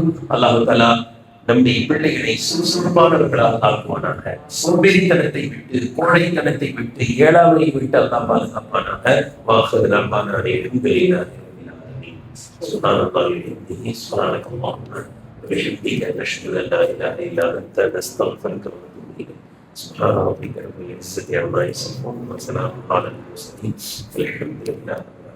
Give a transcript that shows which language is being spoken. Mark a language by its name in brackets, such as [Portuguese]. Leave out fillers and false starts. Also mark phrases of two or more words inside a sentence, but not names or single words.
[Arabic] الله تعالى [Tamil] நம்முடைய பிள்ளைகளை சுறுசுறுப்பானவர்களாக ஆக்குவானாக. சோம்பேறித்தனத்தை விட்டு, கோழைத்தனத்தை விட்டு, ஏழாமையை விட்டு அல்லாஹ் பாதுகாப்பானாக. [Arabic] وآخر دعوانا الحمد لله رب العالمين. سبحان الله وبحمده سبحانك اللهم وبحمدك نشهد ان لا اله الا انت نستغفرك ونتوب اليك. سبحان ربك رب العزه عما يصفون وسلام على المرسلين والحمد لله.